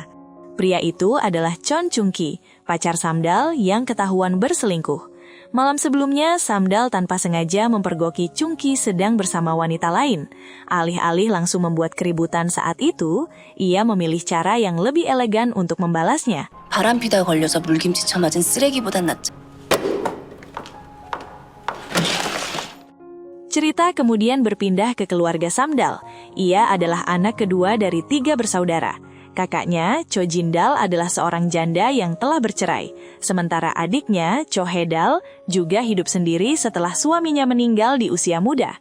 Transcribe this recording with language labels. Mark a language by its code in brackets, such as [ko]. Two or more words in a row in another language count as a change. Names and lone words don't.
[id] Pria itu adalah Chon Chung-ki, pacar Samdal yang ketahuan berselingkuh. Malam sebelumnya, Samdal tanpa sengaja mempergoki Chung-ki sedang bersama wanita lain. Alih-alih langsung membuat keributan saat itu, ia memilih cara yang lebih elegan untuk membalasnya. [ko] 바람피다 걸려서 물김치 처맞은 쓰레기보단 낫죠. [id] Cerita kemudian berpindah ke keluarga Samdal. Ia adalah anak kedua dari 3 bersaudara. Kakaknya, Cho Jindal adalah seorang janda yang telah bercerai. Sementara adiknya, Cho Hae-dal, juga hidup sendiri setelah suaminya meninggal di usia muda.